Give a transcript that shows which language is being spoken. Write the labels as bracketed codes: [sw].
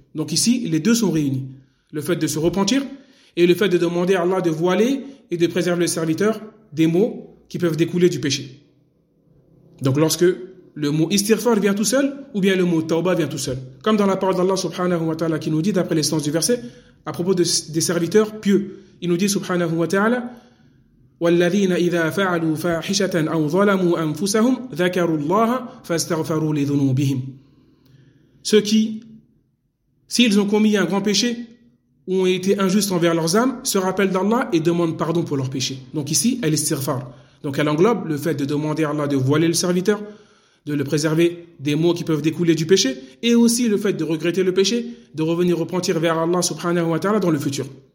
[fr] Donc ici, les deux sont réunis. Le fait de se repentir et le fait de demander à Allah de voiler et de préserver le serviteur des mots qui peuvent découler du péché. Donc lorsque le mot istighfar vient tout seul ou bien le mot tawbah vient tout seul. Comme dans la parole d'Allah subhanahu wa ta'ala qui nous dit d'après l'essence du verset à propos des serviteurs pieux. Il nous dit [ar] subhanahu wa ta'ala والذين إذا فعلوا فاحشة أو ظلموا أنفسهم ذكروا الله فاستغفروا لذنوبهم. [fr] Ceux qui, s'ils ont commis un grand péché ou ont été injustes envers leurs âmes, se rappellent d'Allah et demandent pardon pour leur péché. Donc ici, elle est istighfar. Donc elle englobe le fait de demander à Allah de voiler le serviteur, de le préserver des maux qui peuvent découler du péché, et aussi le fait de regretter le péché, de revenir repentir vers Allah subhanahu wa ta'ala dans le futur.